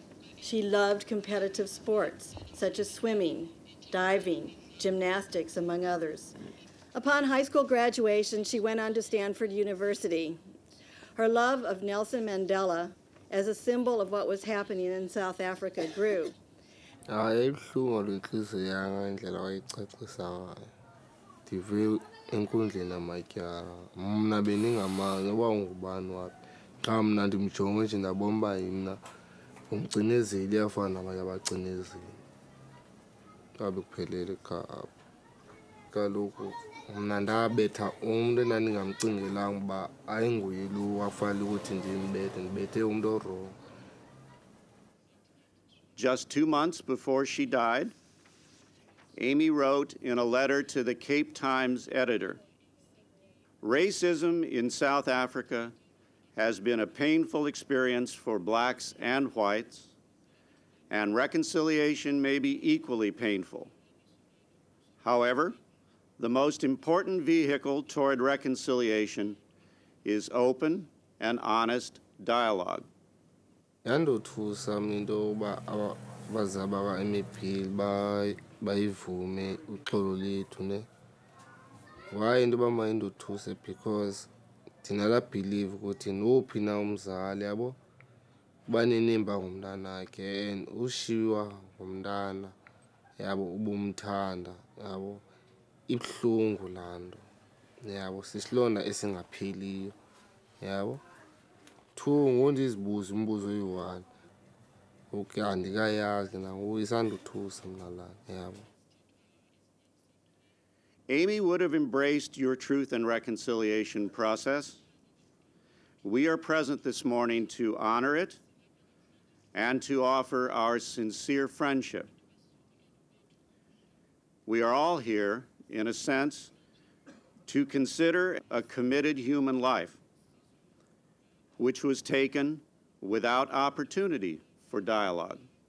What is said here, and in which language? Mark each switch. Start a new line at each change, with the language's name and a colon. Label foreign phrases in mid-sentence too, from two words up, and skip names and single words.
English: She loved competitive sports, such as swimming, diving, gymnastics, among others. Upon high school graduation, she went on to Stanford University. Her love of Nelson Mandela, as a symbol of what was happening in South Africa, grew.
Xhosa: Ibuhlungu lenhliziyo yami indlela wayicacisa ngayo. Ndive enkundleni amatyala. Mna beningamazi uba ungubani waphi. Xa mna ndimjonge nje ndabona uba yimna umcinezeli uyafana nabanye abacinezeli. Ngabe kuphelele apho. Kaloku mna ndabetha umntu endandingamcingelanga uba ayinguye lo wafanele ukuthi ndimbethe, ndibethe umntu orong.
English: Just 2 months before she died, Amy wrote in a letter to the Cape Times editor, "Racism in South Africa has been a painful experience for blacks and whites, and reconciliation may be equally painful. However, the most important vehicle toward reconciliation is open and honest dialogue."
Xhosa: Yandothusa into uba abazali baka-MEP bayivume uxolo lethu ne. Why into uba mayindothuse? Because thina la believe ukuthi nophi na umzali yabo banenemba ngomntanakhe and ushiywa ngomntana yabo ubumthanda yabo ibuhlungu laa nto yabo sisilonda esingapheliyo yabo. Two, ngondizibuza umbuzo oyi-1. Okay, andikayazi nangoku isandothusa mna lana yabo.
English: Amy would have embraced your truth and reconciliation process. We are present this morning to honor it and to offer our sincere friendship. We are all here, in a sense, to consider a committed human life, which was taken without opportunity for dialogue.